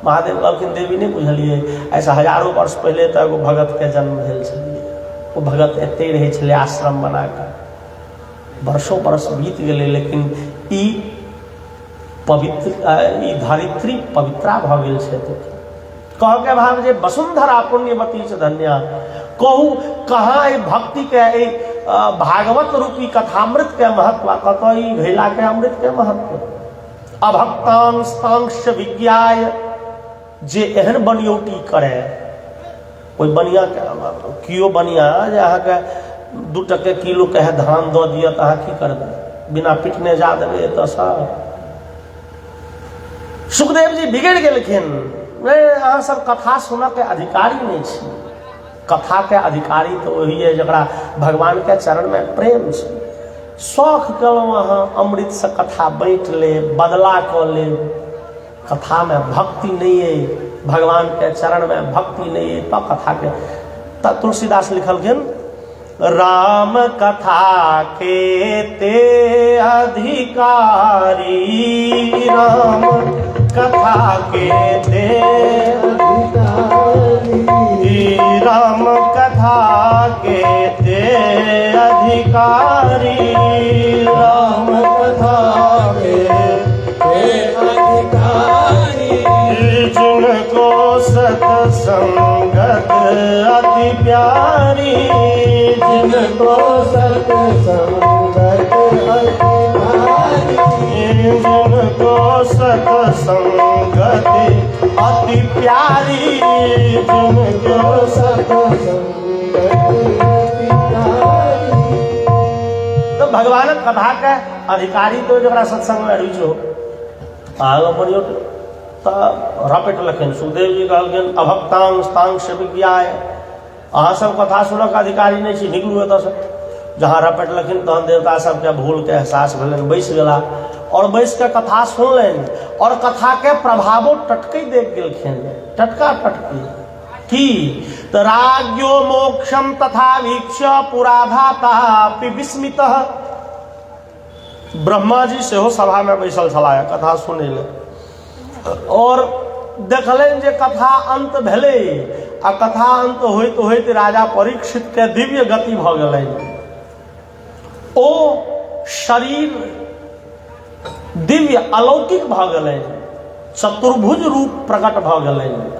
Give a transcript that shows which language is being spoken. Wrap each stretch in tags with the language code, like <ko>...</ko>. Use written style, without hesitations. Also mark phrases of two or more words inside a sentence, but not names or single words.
<mai>महादेव कहलखिन देवी नहीं बुझलियै, ऐसा हजारों वर्ष पहले तऽ एगो भगत के जन्म भेल छलियै। वो भगत एते रहै छलै आश्रम बना कऽ, वर्षों बरस बीत गेलै, लेकिन ई पवित्र ई धरित्री पवित्रा भऽ गेल छै। कह के भाव जे</mai> <sa>वसुंधरा पुण्यवती च धन्या।</sa> <mai>कहू कहाँ भक्ति के भागवत रूपी कथामृत के महत्व, कतौ ई घैला के अमृत के महत्व।</mai> <sa>अभक्तांस्तांश्च विज्ञाय,</sa> <mai>जे एहन बनियोटी करे, कोई बनिया के कियो बनिया जे अहाँके 2 टके किलो कहे धान दऽ दिअ तऽ अहाँ की करबै? बिना पिटने जा देबै एतऽसँ। सुखदेव जी बिगड़ गेलखिन। अहाँ सब कथा सुनऽ के अधिकारी नहीं छी। कथा के अधिकारी तो वही है जरा भगवान के चरण में प्रेम छै। शौख कलहुँ अहाँ अमृत से कथा बाँटि ले, बदला कऽ ले। कथा में भक्ति नहीं है, भगवान के चरण में भक्ति नहीं है, तो कथा के तुलसीदास लिखलखिन,</mai> <awa>राम कथा के ते अधिकारी, राम कथा के ते अधिकारी, राम कथा के ते अधिकारी, राम कथा के अधिकारी, जिनको सत्संगत अति प्यारी, जिनको सत्संगत अति प्यारी, जिनको सत्संगत अति प्यारी, जिनको सत्संगत अति प्यारी।</awa> <mai>तो भगवान कथा के अधिकारी तो जरा सत्संग में रुचि हो आगे बढ़ियो तो रपट लखन। सुखदेव जी कहलखिन,</mai> <sa>अभक्तांग स्थांग से विज्ञाय,</sa> <mai>अहाँ सब कथा सुनक अधिकारी नहीं छी, निकलू एतऽ से। जहाँ रपट लखिन तहन देवता सबके भूल के एहसास भेलन, बैस गेला और बैस के कथा सुनलनि और कथा के प्रभावो टटके देख गेलखिन, टटका टटकी की।</mai> <sa>तो राज्यो मोक्षम तथा वीक्ष्य पुराधाता विस्मितः।</sa> <mai>ब्रह्मा जी सेहो सभा में बैसल छलाह कथा सुनै ले, और देखलनि जे कथा अंत भेलै। आ कथा अंत होइत होइत राजा परीक्षित के दिव्य गति भऽ गेलनि। ओ शरीर दिव्य अलौकिक भऽ गेलनि, चतुर्भुज रूप प्रकट भऽ गेलनि।</mai>